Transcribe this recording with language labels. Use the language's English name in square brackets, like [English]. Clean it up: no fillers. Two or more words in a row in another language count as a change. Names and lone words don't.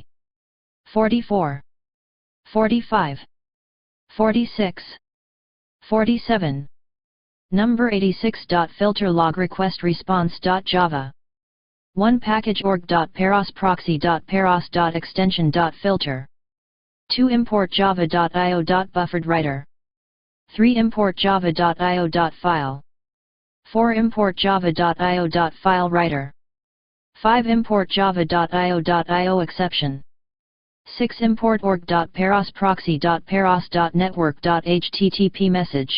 [English] 44. 45. 46. 47. Number 86. Filter log request response.java. 1 package org.paros proxy.paros.extension.filter. 2 import java.io.bufferedWriter. 3 import java.io.file. 4 import java.io.filewriter. 5 import java.io.io exception. 6 import org.paros proxy.paros.network.http message.